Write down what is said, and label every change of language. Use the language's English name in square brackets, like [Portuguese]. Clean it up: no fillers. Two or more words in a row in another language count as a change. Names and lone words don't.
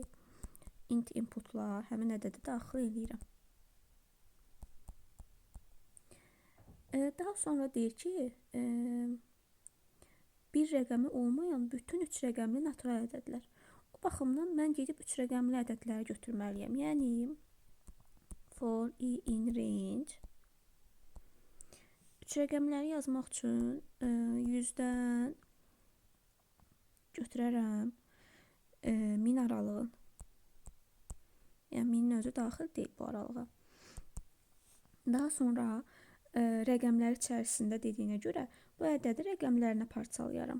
[Azerbaijani] Int inputlar, həmin ədədi daxil edirəm. Daha sonra deyir ki, bir rəqəmi olmayan bütün 3 rəqəmli natural ədədlər. O baxımdan mən gedib 3 rəqəmli ədədləri götürməliyəm. Yəni, [English] for i in range [Azerbaijani] 3 rəqəmləri yazmaq üçün 100-dən götürərəm 1000 aralığın. Yəni, 1000-in özü daxil deyil bu aralığa. Daha sonra rəqəmlər içərisində dediyinə görə bu ədədi rəqəmlərinə parçalayaram.